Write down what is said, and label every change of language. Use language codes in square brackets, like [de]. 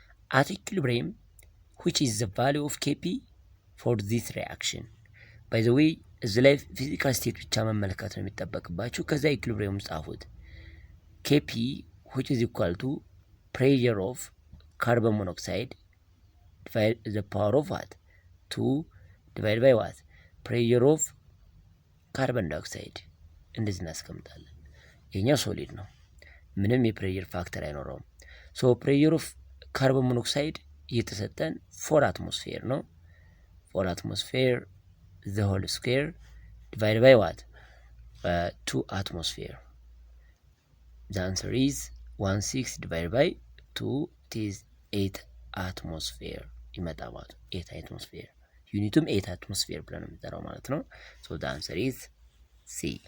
[en] At equilibrium, which is the value of Kp for this reaction? By the way, the life physical state [am] ብቻ መመልከት ነው የሚጠበቅባችሁ። ከዛ ኢኩሊብሪየም ጻፉት። [en] Kp which is equal to pressure of carbon monoxide divided the power of what? 2 divided by what? Pressure of carbon dioxide [am] እንደዚህ እናስቀምጣለን። የኛ ሶሊድ ነው፣ ምንም የፕሬሸር ፋክተር አይኖረውም። [en] ሶ ፕሬሸር ኦፍ ካርቦን ሞኖክሳይድ እየተሰጠን 4 አትሞስፌር ነው። 4 አትሞስፌር the whole square divided by what? 2 atmosphere. The answer is 16 divided by 2 it is 8 atmosphere [am] ይመጣ ማለት [en] 8 atmosphere። [am] ዩኒቱም 8 atmosphere ብለን ነው የምንጠራው ማለት ነው። [en] So the answer is C.